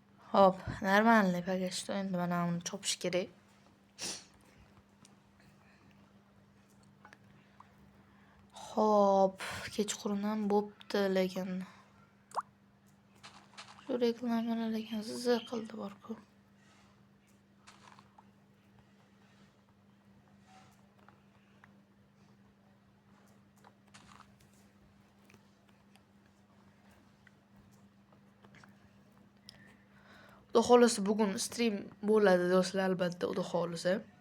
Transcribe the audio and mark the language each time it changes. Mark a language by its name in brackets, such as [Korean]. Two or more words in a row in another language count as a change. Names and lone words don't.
[Uzbek] Hop, [Russian] нормальный пока что. [Uzbek] Endi mana uni chopish kerak. Hop, kechqurun ham bo'pti, lekin shu reklamalar lekin ziq qildi bor-ku. Xudo xohlasa bugun stream bo'ladi do'stlar, albatta, xudo xohlasa.